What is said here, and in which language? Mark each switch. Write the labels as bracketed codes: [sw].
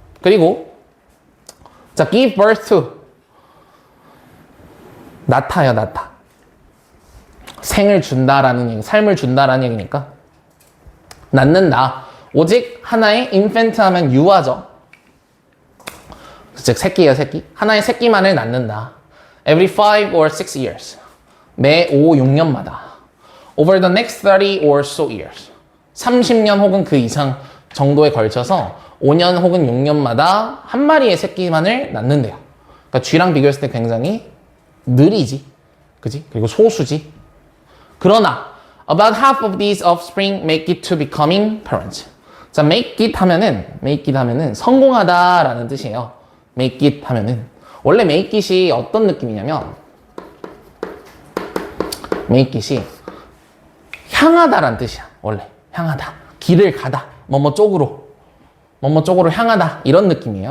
[ko] 그리고 자, [en] give birth to [ko] 낳아요, 낳아. 생을 준다라는 얘기, 삶을 준다라는 얘기니까 낳는다. 오직 하나의 infant 하면 유아죠. 즉 새끼예요, 새끼. 하나의 새끼만을 낳는다. [en] Every 5 or 6 years. [ko] 매 5, 6년마다. [en] Over the next 30 or so years. [ko] 30년 혹은 그 이상 정도에 걸쳐서 5년 혹은 6년마다 한 마리의 새끼만을 낳는데요. 그러니까 쥐랑 비교했을 때 굉장히 느리지. 그지? 그리고 소수지. 그러나 [en] About half of these offspring make it to becoming parents. [ko] 자, make it 하면은 성공하다라는 뜻이에요. make it 하면은 원래 make it이 어떤 느낌이냐면 make it이 향하다라는 뜻이야. 원래 향하다, 길을 가다, 뭐뭐 쪽으로 향하다 이런 느낌이에요.